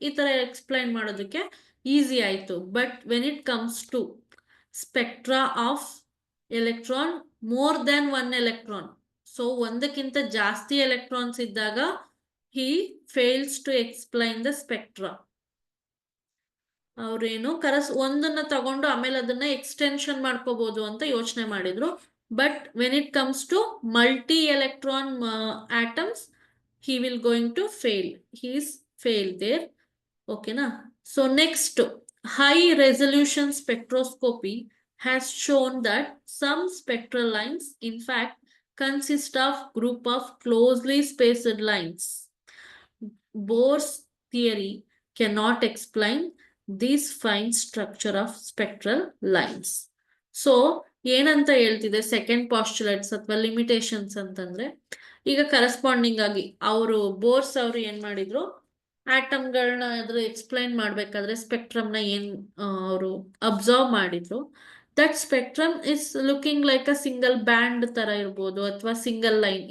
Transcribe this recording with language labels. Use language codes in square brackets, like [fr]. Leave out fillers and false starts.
[kn] ಈ ತರ ಎಕ್ಸ್ಪ್ಲೈನ್ ಮಾಡೋದಕ್ಕೆ ಈಸಿ ಆಯ್ತು. [en] but when it comes to spectra of electron more than 1 electron, [kn] so ಒಂದಕ್ಕಿಂತ ಜಾಸ್ತಿ ಎಲೆಕ್ಟ್ರಾನ್ಸ್ ಇದ್ದಾಗ [en] he fails to explain the spectra. [kn] ಅವ್ರೇನು ಒಂದನ್ನ ತಗೊಂಡು ಆಮೇಲೆ ಅದನ್ನ ಎಕ್ಸ್ಟೆನ್ಷನ್ ಮಾಡ್ಕೋಬಹುದು ಅಂತ ಯೋಚನೆ ಮಾಡಿದ್ರು. [en] But when it comes to multi electron atoms he will going to fail. He is fail there. ಓಕೆನಾ? So next, high resolution spectroscopy has shown that some spectral lines in fact consist of group of closely spaced lines. Bohr's theory cannot explain this fine structure of spectral lines. [kn] So ಏನಂತ ಹೇಳ್ತಿದೆ second postulates ಅಥವಾ limitations ಅಂತಂದ್ರೆ, ಈಗ corresponding ಆಗಿ Bohr's ಅವರು ಏನ್ ಮಾಡಿದ್ರು, ಆಟಮ್ಗಳನ್ನ ಅದ್ರ explain ಮಾಡ್ಬೇಕಾದ್ರೆ ಸ್ಪೆಕ್ಟ್ರಮ್ನ ಏನ್ ಅವರು ಅಬ್ಸರ್ವ್ ಮಾಡಿದ್ರು, [en] that spectrum is looking like a single band [kn] ತರ ಇರ್ಬೋದು ಅಥವಾ ಸಿಂಗಲ್ ಲೈನ್.